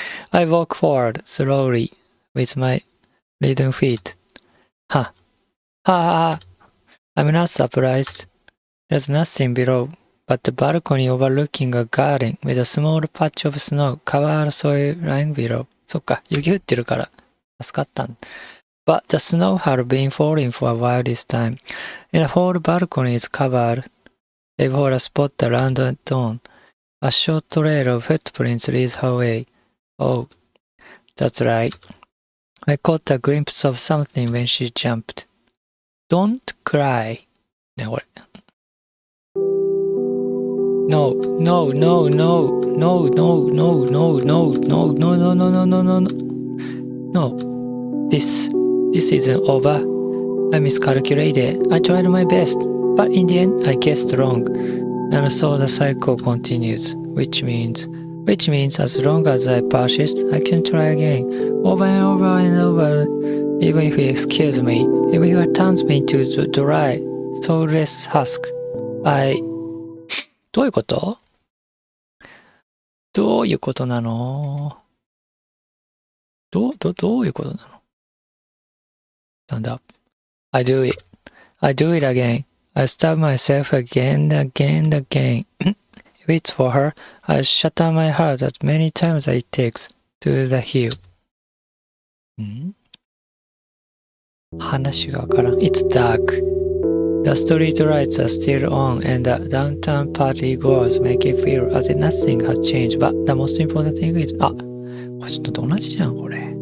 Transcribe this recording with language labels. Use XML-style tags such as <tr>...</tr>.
<en>I walk forward slowly with my leaden feet. Ha. Ha. I'm not surprised. There's nothing below but the balcony overlooking a garden with a small patch of snow covered soil lying below.</en> <ja>そっか、雪降ってるから助かったん。</ja> <en>But the snow had been falling for a while this time, and the whole balcony is covered, save for a spot around the dawn. A short trail of footprints leads her way. Oh, that's right. I caught a glimpse of something when she jumped. Don't cry.</en> <ja>ね、これ。</ja> <en>No, no, no, no, no, no, no, no, no, no, no, no, no, no, no, no. No. This isn't over. I miscalculated. I tried my best, but in the end I guessed wrong. And so the cycle continues, which means as long as I persist, I can try again, over and over and over, even if he excuse me, if he turns me into the dry, soulless husk.</en> <ja>どういうことどういうことなのどういうことなの</ja> <en>Stand up. I do it. I do it again. I stab myself again and again and again. If it's for her, I shatter my heart as many times as it takes to the heel.</en> <ja>話がわからん。</ja> <en>It's dark. The street lights are still on and the downtown party goers make it feel as if nothing has changed. But the most important thing is...</en> <ja>あ、これちょっと同じじゃん、これ。</ja>